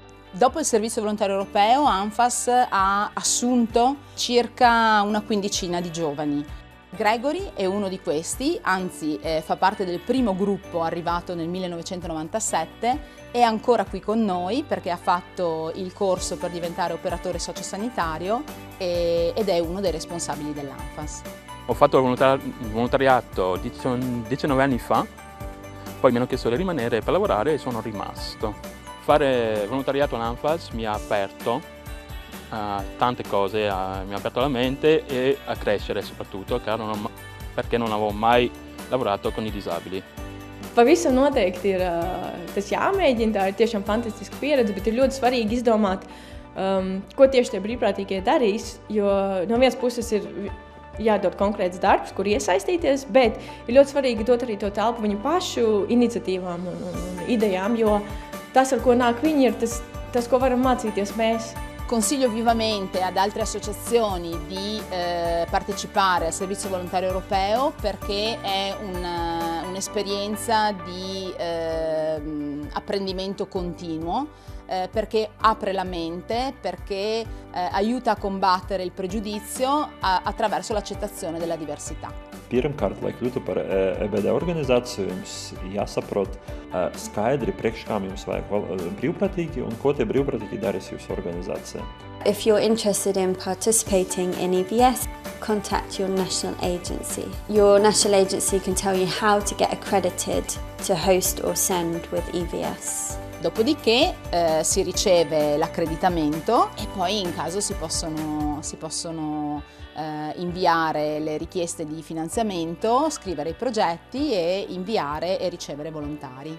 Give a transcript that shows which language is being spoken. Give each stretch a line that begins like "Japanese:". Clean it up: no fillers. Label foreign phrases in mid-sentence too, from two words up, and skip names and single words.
Italian: Dopo il Servizio Volontario Europeo, ANFAS ha assunto circa una quindicina di giovani. Gregory è uno di questi, anzi fa parte del primo gruppo arrivato nel 1997, è ancora qui con noi perché ha fatto il corso per diventare operatore sociosanitario ed è uno dei responsabili dell'ANFAS. Ho fatto volontariato 19 anni fa, poi mi hanno chiesto di rimanere per lavorare e sono rimasto. Fare volontariato all'ANFAS mi ha aperto a tante cose, mi ha aperto la mente e a crescere soprattutto, perché non avevo mai lavorato con i disabili.
Latvian: Pavisam noteikti ir tas jāmēģina, tā ir tiešām fantastiska pieredze, bet ir ļoti svarīgi izdomāt, ko tieši tie brīvprātīgie darīs, jo no vienas puses ir jādod konkrēts darbs, kur iesaistīties, bet ir ļoti svarīgi dot arī to telpu viņu pašu iniciatīvām un idejām, jo tas, ar ko nāk viņi, ir tas, ko varam mācīties mēs.
Italian: Consiglio vivamente ad altre associazioni di partecipare al Servizio Volontario Europeo perché è un'esperienza di apprendimento continuo, perché apre la mente, perché aiuta a combattere il pregiudizio attraverso l'accettazione della diversitā.
Latvian: Pirmkārt, lai kļūtu par EBD organizāciju, jums jāsaprot skaidri, priekš kam jums vajag brīvprātīgi un ko tie brīvprātīgi darīs jūsu organizācijā.
English: If you're interested in participating in EVS, contact your national agency. Your national agency can tell you how to get accredited to host or send with EVS.
Italian: Dopodiché si riceve l'accreditamento e poi in caso si possono inviare le richieste di finanziamento, scrivere i progetti e inviare e ricevere volontari.